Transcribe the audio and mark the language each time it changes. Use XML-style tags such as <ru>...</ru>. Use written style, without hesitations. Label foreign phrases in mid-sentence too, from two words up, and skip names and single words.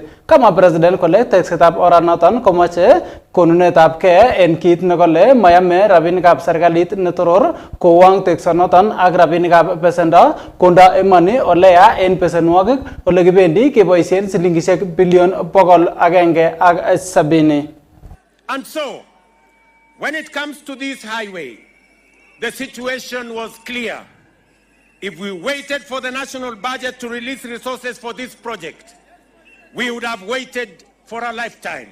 <kln>Kama President kole teksetab oranoton komoche konunetab kee en kit nekole mayame rabinikab serikalit netoror kowang teksonoton ak rabinikab besendo konda emoni oleya en besenwogik ole kibendi keboisien silingisiek bilion 170.</kln> <en>And so, when it comes to this highway, the situation was clear. If we waited for the national budget to release resources for this project, we would have waited for a lifetime.</en>